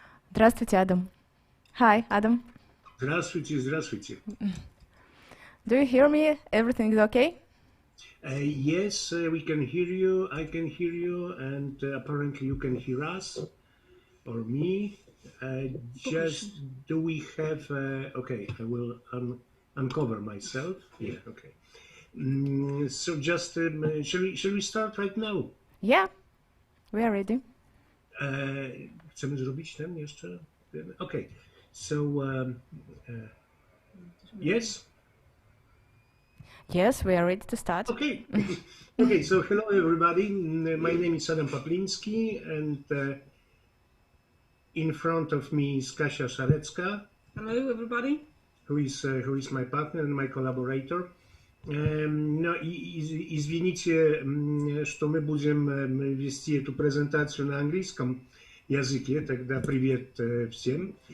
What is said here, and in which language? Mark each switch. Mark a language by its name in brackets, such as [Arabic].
[Russian] Здравствуйте, Адам. [English] Hi, Adam. [Russian] Здравствуйте, здравствуйте. [English] Do you hear me? Everything is okay? Yes, we can hear you, I can hear you, and apparently you can hear us, or me. Just, do we have, okay, I will uncover myself. Yeah, okay. So just, shall we start right now? Yeah, we are ready. [Polish] Chcemy zrobić ten jeszcze? [English] Okay, so, yes? Yes, we are ready to start. Okay. Okay, so hello everybody. My name is Adam Paplinski, and in front of me is Kasia Szarecka. Hello everybody. Who is my partner and my collaborator. [Russian] Ну, извините, что мы будем вести эту презентацию на английском языке, тогда привет всем.